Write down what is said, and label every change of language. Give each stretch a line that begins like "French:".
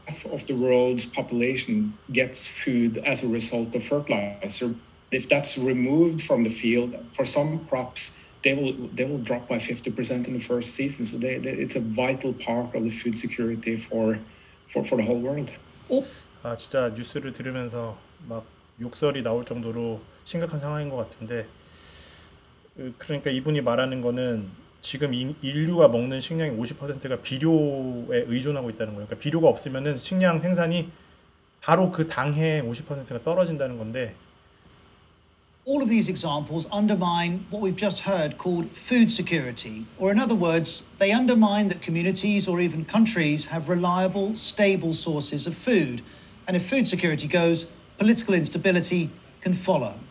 English: Of the world's population gets food as a result of fertilizer. If that's removed from the field, for some crops, they will drop by 50% in the first season. So it's a vital part of the food security for the whole world.
Korean: 진짜 뉴스를 들으면서 막 욕설이 나올 정도로 심각한 상황인 것 같은데 그러니까 이분이 말하는 거는 지금 인류가 먹는 식량의 50%가 비료에 의존하고 있다는 거예요. 그러니까 비료가 없으면은 식량 생산이 바로 그 당해 50%가 떨어진다는 건데.
English: All of these examples undermine what we've just heard called food security, or in other words, they undermine that communities or even countries have reliable, stable sources of food. And if food security goes, political instability can follow.